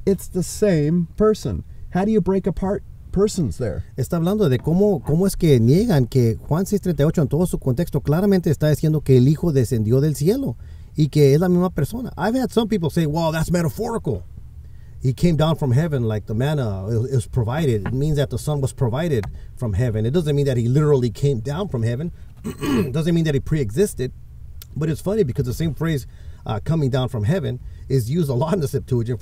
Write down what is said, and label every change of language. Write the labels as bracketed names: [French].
[English] It's the same person. How do you break apart persons there? [Spanish] Está hablando de cómo es que niegan que Juan 6:38 en todo su contexto claramente está diciendo que el Hijo descendió del cielo y que es la misma persona. [English] I've had some people say, well, that's metaphorical. He came down from heaven like the manna is provided. It means that the Son was provided from heaven. It doesn't mean that he literally came down from heaven. It doesn't mean that he pre-existed. But it's funny because the same phrase, coming down from heaven, is used a lot in the Septuagint.